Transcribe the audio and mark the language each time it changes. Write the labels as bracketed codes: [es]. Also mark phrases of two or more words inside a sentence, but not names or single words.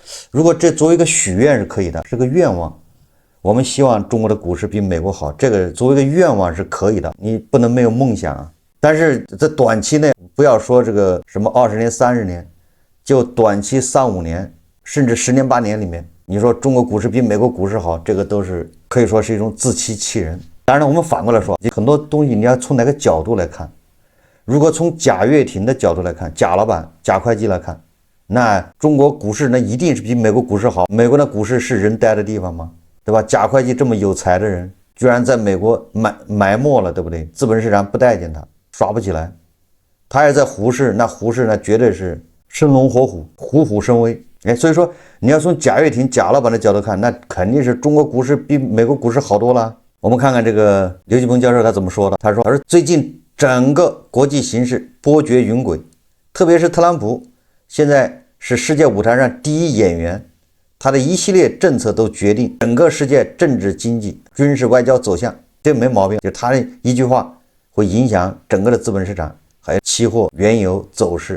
[zh] 如果這作為一個許願是可以的，是個願望。我們希望中國的股市比美國好，這個作為一個願望是可以的，你不能沒有夢想啊。但是在短期內，不要說這個什麼20年、30年，就短期3、5年，甚至10年、8年裡面，你說中國股市比美國股市好，這個都是可以說是一種自欺欺人。當然我們反過來說，很多東西你要從哪個角度來看。如果從贾跃亭的角度來看，贾老板、贾會計來看，那中國股市那一定是比美國股市好。美国的股市是人待的地方嗎？對吧？贾会計這麼有才的人，居然在美国埋沒了，对不对？資本市場不待見他，刷不起來。他也在胡適，那胡適那絕對是生龍活虎，虎虎生威。所以說你要從贾跃亭、贾老板的角度看，那肯定是中国股市比美国股市好多了。我们看看这个劉繼鵬教授他怎麼說的。他說最近整個國際形勢波譎雲詭，特別是特朗普現在是世界舞台上第一演員，他的一系列政策都決定整個世界政治經濟軍事外交走向，這沒毛病，就他的一句話會影響整個的資本市場還有期貨原油走勢。